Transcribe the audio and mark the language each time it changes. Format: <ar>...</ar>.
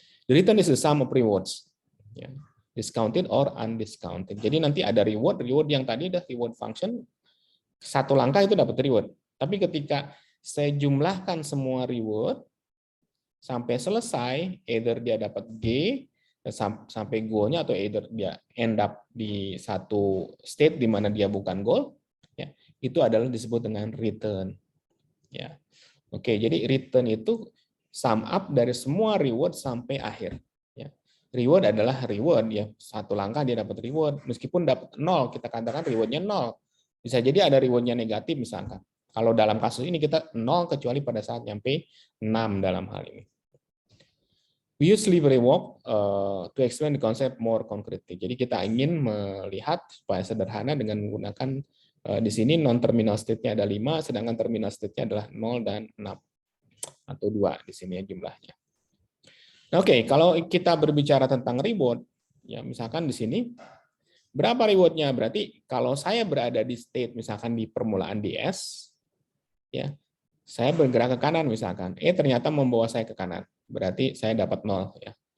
<en>The return is the sum of rewards. Ya. Discounted or undiscounted.</en> <id>Jadi nanti ada reward yang tadi ada reward function, 1 langkah itu dapat reward. Tapi ketika saya jumlahkan semua reward sampai selesai, either dia dapat G sampai goal-nya atau either dia end up di satu state di mana dia bukan goal, ya, itu adalah disebut dengan return. Ya. Oke, jadi return itu sum up dari semua reward sampai akhir. Reward adalah reward ya, 1 langkah dia dapat reward, meskipun dapat 0 kita katakan rewardnya 0, bisa jadi ada rewardnya negatif misalkan. Kalau dalam kasus ini kita 0 kecuali pada saat nyampe 6 dalam hal ini.</id> <en>We use slippery walk to explain the concept more concretely.</en> <id>Jadi kita ingin melihat supaya sederhana dengan menggunakan di sini non terminal state-nya ada 5, sedangkan terminal state-nya adalah 0 dan 6 atau 2 di sini ya jumlahnya. Oke, kalau kita berbicara tentang reward, Ya, misalkan di sini berapa rewardnya? Berarti kalau saya berada di state misalkan di permulaan di S, ya, saya bergerak ke kanan misalkan, ternyata membawa saya ke kanan, berarti saya dapat 0 ya.</id>